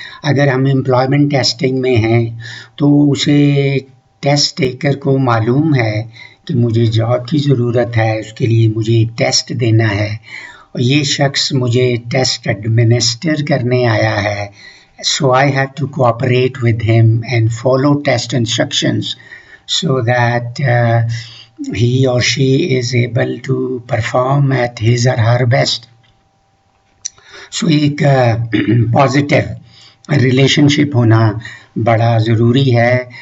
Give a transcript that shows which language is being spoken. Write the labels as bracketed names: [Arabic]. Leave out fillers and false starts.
[Urdu] اگر ہم employment testing میں ہیں تو اسے ٹیسٹ ٹیکر کو معلوم ہے کہ مجھے جاب کی ضرورت ہے، اس کے لیے مجھے ایک ٹیسٹ دینا ہے اور یہ شخص مجھے ٹیسٹ ایڈمنسٹر کرنے آیا ہے. [English] So I have to cooperate with him and follow test instructions so that he or she is able to perform at his or her best. [Urdu] So ایک positive relationship ہونا بڑا ضروری ہے.